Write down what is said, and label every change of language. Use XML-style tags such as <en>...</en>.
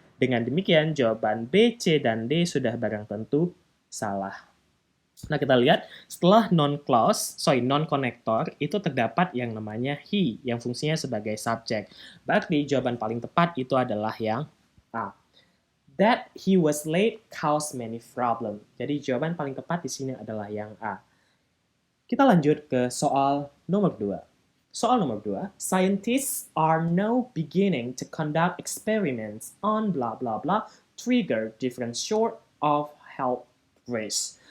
<id>Dengan demikian, jawaban B, C, dan D sudah barang tentu salah. Nah, kita lihat setelah non-connector itu terdapat yang namanya he yang fungsinya sebagai subjek. Berarti jawaban paling tepat itu adalah yang A.</id> <en>That he was late caused many problems.</en> <id>Jadi jawaban paling tepat di sini adalah yang A. Kita lanjut ke soal nomor 2. Soal nomor 2,</id> <en>scientists are now beginning to conduct experiments on blah blah blah trigger different sort of health risks.</en>